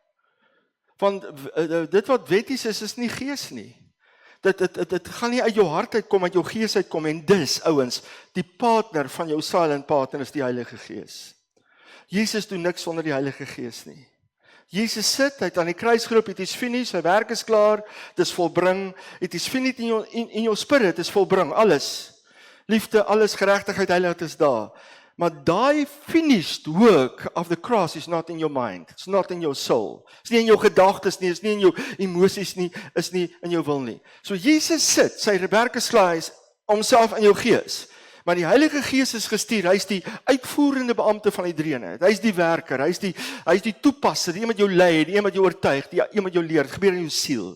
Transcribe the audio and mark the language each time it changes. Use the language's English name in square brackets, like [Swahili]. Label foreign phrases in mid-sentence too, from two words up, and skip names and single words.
[Afrikaans] Want dit wat wetties is nie gees nie. Dit gaan nie uit jou hart uitkom, uit jou gees uitkom, en dis, ouens, die partner van jou [English] silent partner [Afrikaans] is die Heilige Gees. Jesus doen niks sonder die Heilige Gees nie. Jesus sit, hy het aan die kruis geroep, [English] it is finished, [Afrikaans] sy werk is klaar, dit is volbring, [English] it is finished in your spirit, [Afrikaans] is volbring, alles. Liefde, alles, geregtigheid, heiligheid is daar. Maar daai [English] finished work of the cross is not in your mind. It's not in your soul. [Afrikaans] It's nie in jou gedagtes nie, it's nie in jou emosies nie, is nie in jou wil nie. So Jesus sit, sy werk is klaar, is homself in jou gees. Maar die Heilige Gees is gestuur, hy is die uitvoerende beampte van die drie-eenheid. Hy is die werker, hy is die toepasser, die een wat jou lei, die een wat jou oortuig, die een wat jou leer, het gebeur in jou siel.